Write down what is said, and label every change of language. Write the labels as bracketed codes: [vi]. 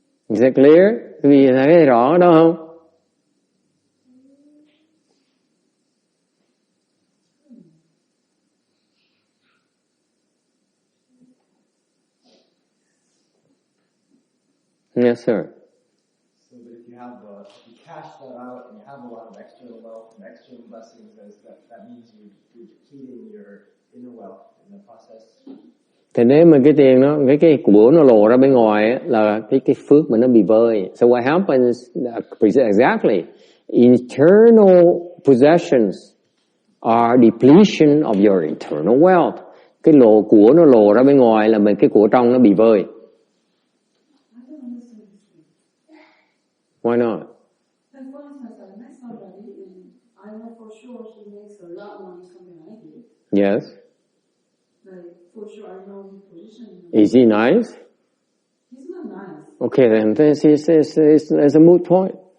[en] Is that clear? [vi] Quý vị thấy rõ đó không? [en] Yes, sir. that out and you have a lot of external wealth and external blessings, that means you're depleting your inner wealth in the process. [vi] Thì nếu mà cái tiền nó, cái của nó lộ ra bên ngoài ấy, là cái phước mà nó bị vơi. [en] So what happens exactly? Internal possessions are depletion of your internal wealth. [vi] Cái của nó lộ ra bên ngoài là cái của trong nó bị vơi. [en] Why not? Like for instance, I met somebody and I know for sure he makes a lot more money something I do. Yes. Like for sure I know his position. Is he nice? He's not nice. Okay, then this is a moot point.